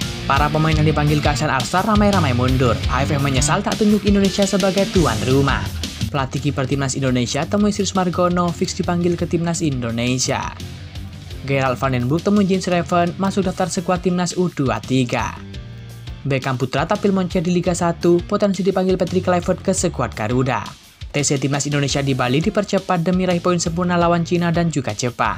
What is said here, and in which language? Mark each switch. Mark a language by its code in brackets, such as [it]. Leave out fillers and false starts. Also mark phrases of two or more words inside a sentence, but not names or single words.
[id] Para pemain yang dipanggil ke ASEAN All-Star ramai-ramai mundur. AFF menyesal tak tunjuk Indonesia sebagai tuan rumah. Pelatih kiper timnas Indonesia Temuisius Margono fix dipanggil ke timnas Indonesia. Gerald van den Broek temui Jens Reven masuk daftar skuad timnas U23. Beckham Putra tampil moncer di Liga 1, potensi dipanggil Patrick Kluivert ke skuad Garuda. TC timnas Indonesia di Bali dipercepat demi raih poin sempurna lawan Cina dan juga Jepang.